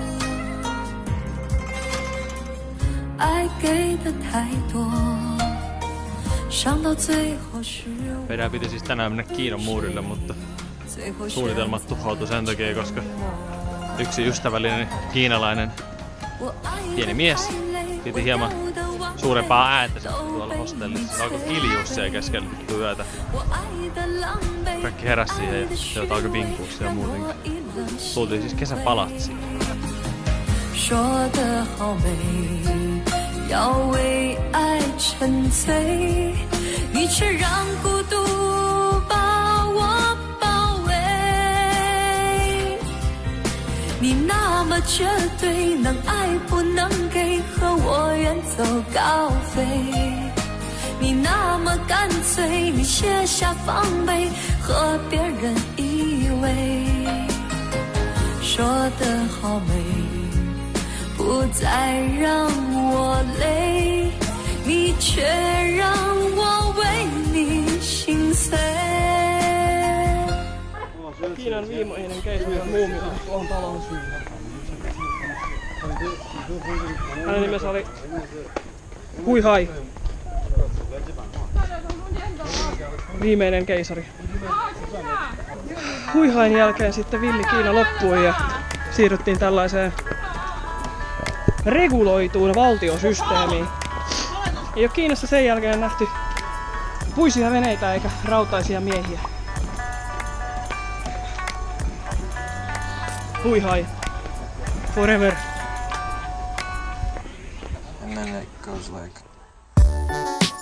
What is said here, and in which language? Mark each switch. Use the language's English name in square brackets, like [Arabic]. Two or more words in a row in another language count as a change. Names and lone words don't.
[Chinese] 爱给的太多，伤到最后是 [Finnish] Meidän piti siis tänään mennä Kiinan muurille, mutta [Chinese] 最后是 [Finnish] suunnitelmat tuhoutui sen takia, koska yksi ystävällinen kiinalainen [Chinese] 我爱 [Finnish] pieni mies piti hieman suurempaa ääntä sitten tuolla hostellissa. Se alkoi kiljua siellä keskellä yötä. [Chinese] 我爱的狼狈， [Finnish] Kaikki heräsi siihen ja sieltä alkoi vinkua siellä muutenkin. Tultiin siis kesäpalatsiin. [Chinese] 说得好美，要为爱沉醉，你却让孤独把我包围。你那么绝对，能爱不能给，和我远走高飞。你那么干脆，你卸下防备，和别人依偎。说得好美，不再让我累，你却让我为你心碎。 [Finnish] Kiinan viimeinen keisari on muumio tuohon taloon. Hänen nimensä oli Hui Hai. Viimeinen keisari. Hui Hain jälkeen sitten villi Kiina loppui ja siirryttiin tällaiseen reguloituun valtiosysteemiin. Ei ole Kiinassa sen jälkeen nähty puisia veneitä eikä rautaisia miehiä. [English] Hui Hai. Forever. And then it goes like